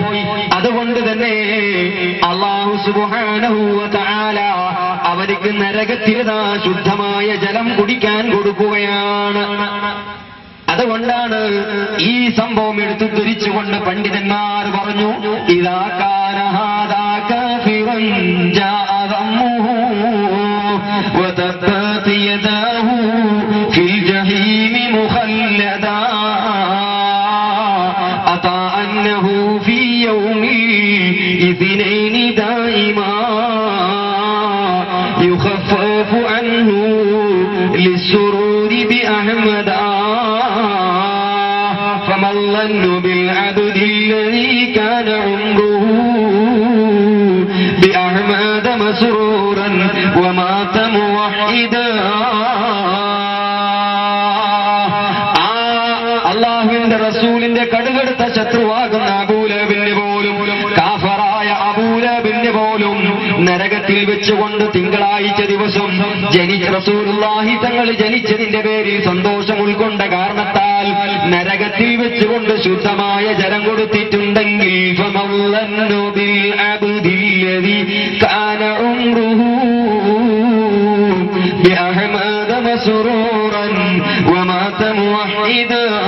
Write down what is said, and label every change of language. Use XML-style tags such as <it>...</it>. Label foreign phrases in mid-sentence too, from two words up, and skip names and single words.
<ml>അതുകൊണ്ട് തന്നെ</ml> <ar>الله سبحانه وتعالى</ar> <ml>അവർക്ക് നരകത്തിലെ ശുദ്ധമായ ജലം കുടിക്കാൻ കൊടുക്കുകയാണ്. അതുകൊണ്ടാണ് ഈ സംഭവം എടുത്തു ധരിച്ചുകൊണ്ട് പണ്ഡിതന്മാർ പറഞ്ഞു,</ml> <ar>إذا كان هذا كافرا جاء ذمه وتبت يداه في الجحيم مخلدا أتى أنه في يوم الاثنين دائما يخفف عنه للسرور بأحمدا فما الظن بالعبد الذي كان عمره بأحمد مسرورا ومات موحدا.</ar> <ml>അള്ളാഹുവിന്റെ റസൂലിന്റെ കടുകടുത്ത ശത്രുവാകുന്ന അബൂലഹബിന് പോലും, കാഫറായ അബൂലഹബിന് പോലും നരകത്തിൽ വെച്ചുകൊണ്ട് തിങ്കളാഴ്ച ദിവസം റസൂലുള്ളാഹി തങ്ങൾ ജനിച്ചതിന്റെ പേരിൽ സന്തോഷം ഉൾക്കൊണ്ട കാരണത്താൽ നരകത്തിൽ വെച്ചുകൊണ്ട് ശുദ്ധമായ ജലം കൊടുത്തിട്ടുണ്ടെങ്കിൽ</ml> <ar>فما الظن بالعبد الذي كان عمره بأحمد مسرورا ومات موحدا.</ar>